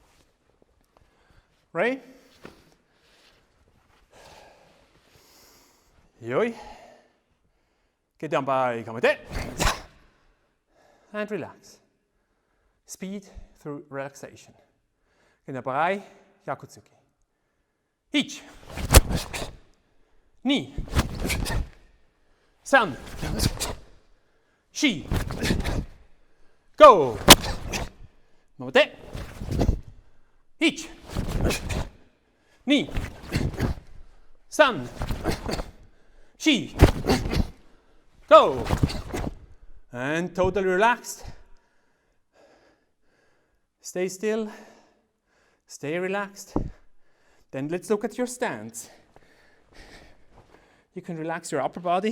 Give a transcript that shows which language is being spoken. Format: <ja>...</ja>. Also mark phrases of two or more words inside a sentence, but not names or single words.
<en>Right? Yoi. Get down by kamate. And relax. Speed through relaxation. Get down by Gyakutsuki. Ich. Ni. San. Shi. Go. Mote. Ich. Ni. San. Shi. Go. And totally relaxed. Stay still. Stay relaxed. Then let's look at your stance. You can relax your upper body.</en>